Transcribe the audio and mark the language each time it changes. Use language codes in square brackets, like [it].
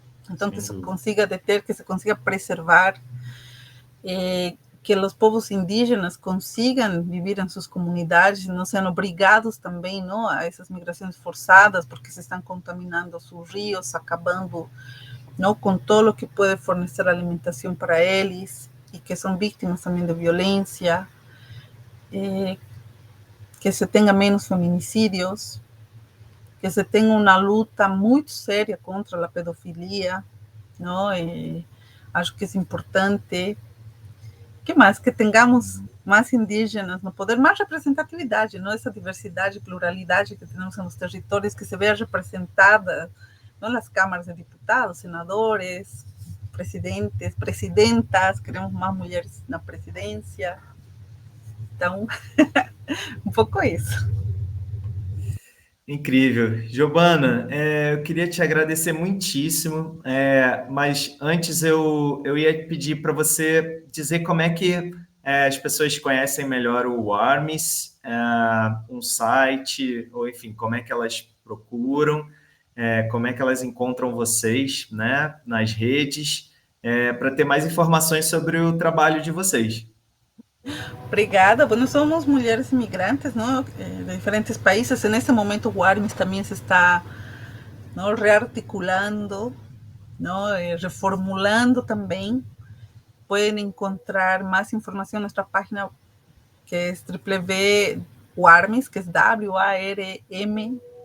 [pt] Então, que se consiga deter, que se consiga preservar, que os povos indígenas consigam viver em suas comunidades, não sejam obrigados também, não, a essas migrações forçadas, porque se estão contaminando os rios, acabando [es] ¿no? Con todo lo que puede fornecer alimentación para ellos y que son víctimas también de violencia, que se tenga menos feminicidios, que se tenga una lucha muy seria contra la pedofilia, ¿no? [pt] Acho que es importante. Que mais? Que tenhamos mais indígenas no poder, mais representatividade, não? Essa diversidade, pluralidade que temos nos territórios, que se veja representada, não? Nas câmaras de deputados, senadores, presidentes, presidentas, queremos mais mulheres na presidência. Então, um pouco isso. Incrível. Giovana, eu queria te agradecer muitíssimo, mas antes eu ia pedir para você dizer como é que as pessoas conhecem melhor o Armis, um site, ou enfim, como é que elas procuram, como é que elas encontram vocês, né, nas redes, para ter mais informações sobre o trabalho de vocês. Obrigada. Bueno, somos mulheres imigrantes, ¿no? De diferentes países. [es] En este momento, Warmis también se está, ¿no? Rearticulando, ¿no? Reformulando también. Pueden encontrar más información en nuestra página, que es www.warmis, que es warmis.org.